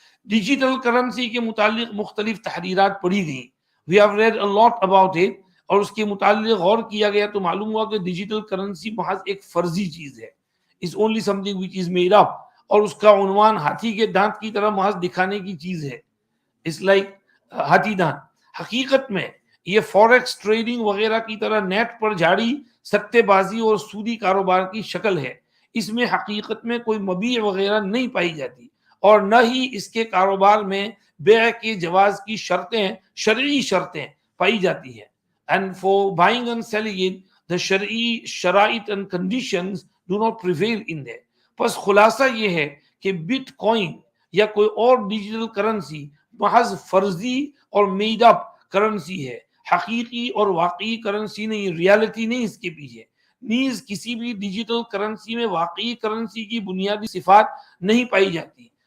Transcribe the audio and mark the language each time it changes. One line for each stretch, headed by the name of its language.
Urdu: Digital currency کے متعلق مختلف تحریرات پڑھی گئیں.
English: We have read a lot about it,
Urdu: اور اس کے متعلق غور کیا گیا تو معلوم ہوا کہ ڈیجیٹل کرنسی محض ایک فرضی چیز ہے.
English: It's only something which is made up,
Urdu: اور اس کا عنوان ہاتھی کے دانت کی طرح محض دکھانے کی چیز ہے.
English: It's like
Urdu: ہاتھی دانت. حقیقت میں یہ فوریکس ٹریڈنگ وغیرہ کی طرح نیٹ پر جاری ستے بازی اور سودی کاروبار کی شکل ہے. اس میں حقیقت میں کوئی مبیع وغیرہ نہیں پائی جاتی اور نہ ہی اس کے کاروبار میں بیع کے جواز کی شرطیں شرعی شرطیں پائی جاتی ہیں.
English: And for buying and selling it, the شرعی شرائط and conditions do not prevail in there.
Urdu: پس خلاصہ یہ ہے کہ بٹ کوائن یا کوئی اور ڈیجیٹل کرنسی محض فرضی اور میڈ اپ کرنسی ہے، حقیقی اور واقعی کرنسی نہیں، ریالٹی نہیں اس کے پیچھے. نیز کسی بھی ڈیجیٹل کرنسی میں واقعی کرنسی کی بنیادی صفات نہیں پائی جاتی.